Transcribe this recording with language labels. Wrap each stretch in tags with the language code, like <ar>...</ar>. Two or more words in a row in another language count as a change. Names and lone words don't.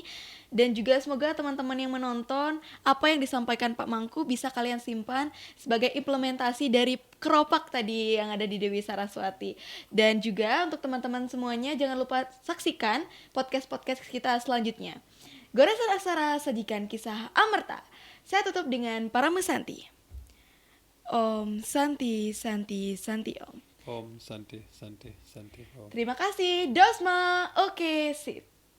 <id>Dan juga semoga teman-teman yang menonton, apa yang disampaikan Pak Mangku bisa kalian simpan sebagai implementasi dari keropak tadi yang ada di Dewi Saraswati. Dan juga untuk teman-teman semuanya, jangan lupa saksikan podcast-podcast kita selanjutnya. Goresan Aksara sajikan kisah Amerta. Saya tutup dengan para mesanti.</id> <sa>Om Santi Santi Santi Om. Om Santi Santi Santi Om.</sa> <id>Terima kasih Dosma. Oke, sip.</id>